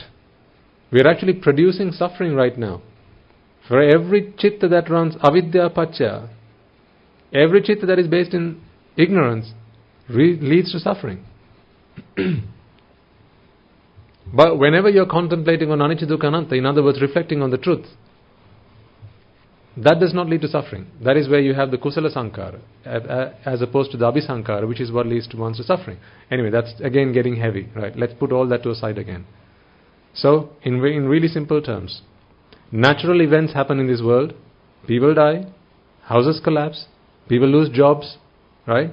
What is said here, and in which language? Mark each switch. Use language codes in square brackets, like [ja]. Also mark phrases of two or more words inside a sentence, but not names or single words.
[en] We are actually producing suffering right now. For every chitta that runs [pi] avidya pacha, [en] every chitta that is based in ignorance leads to suffering. But whenever you are contemplating on [pi] anicca dukkha anatta, [en] in other words, reflecting on the truth, that does not lead to suffering. That is where you have the [pi] kusala sankara, [en] as opposed to the abhisankara, which is what leads to one's to suffering. Anyway, that's again getting heavy. Right? Let's put all that to a side again. So, in really simple terms, natural events happen in this world. People die, houses collapse, people lose jobs, right?